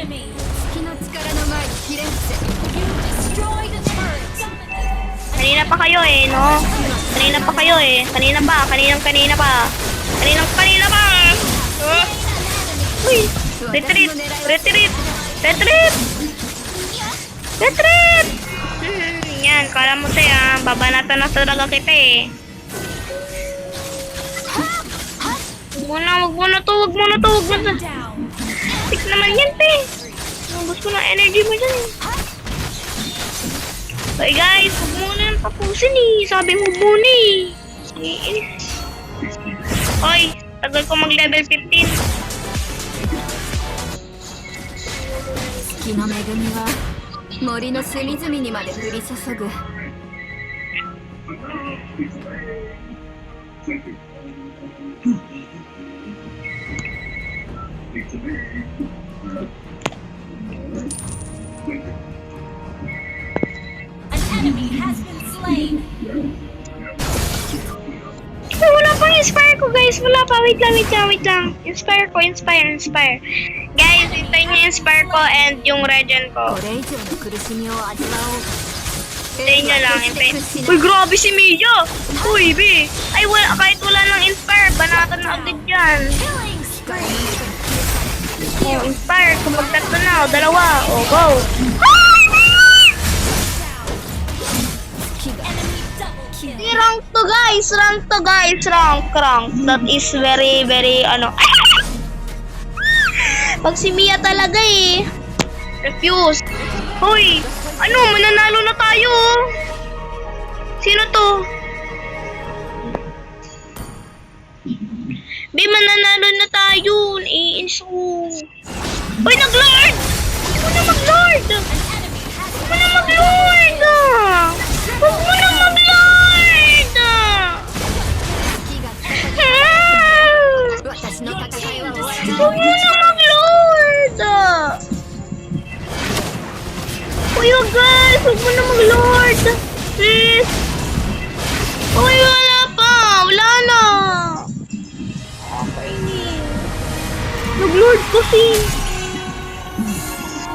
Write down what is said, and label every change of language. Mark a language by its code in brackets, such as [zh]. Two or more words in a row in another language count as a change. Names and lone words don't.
[ja] 月の力の前にひれ伏せ [en] Destroy the turret. [tl] Kanina pa kayo eh, no? Kanina pa kayo eh. Kanina pa. Kanina pa. Uy! [en] Retreat! Retreat! Retreat! Retreat! [tl] Yan, kala mo tayo ah. Babanatan na talaga kita eh. Wag mo na to. Down. Tik naman yan, te. Nabos ko ng energy mo dyan. [en] Okay guys, [tl] huwag muna yung tapusin eh. Sabi mo muna eh. Hoy, tagal ko mag level 15. [ja] 月の恵みは森の隅々にまで降り注ぐ [en] An enemy has been slain. [tl] Ay, wala pang inspire ko guys. Wala pa. Wait lang. Inspire ko. Guys, hintayin niyo yung inspire ko and yung regen ko. [ja] これ以上の苦しみを味わおう [tl] Hintayin niyo lang. Uy, grabe si Mia! Uy, B! Ay, kahit wala nang inspire, banatan na agad yan. [en] Killing spree. [tl] Oh, inspire. Kapag tatlo na, o dalawa. O, go! [en] Enemy double kill. Rank to guys. Rank. That is very, very, [tl] Pag si Mia talaga eh. Refuse. Hoy! Ano? Mananalo na tayo. Sino to? Be, mananalo na tayo. Naiinso. Hoy, nag-lord! Huwag mo na mag-lord! Huwag mo na mag-lord! Huwag mo na mag-lord! [ja] 私の戦いは終わり [tl] Huwag mo na mag-lord! Uy, wag guys! Huwag mo na mag-lord! Please! Uy, wala pa! Wala na! Okay ni. Nag-lord kasi!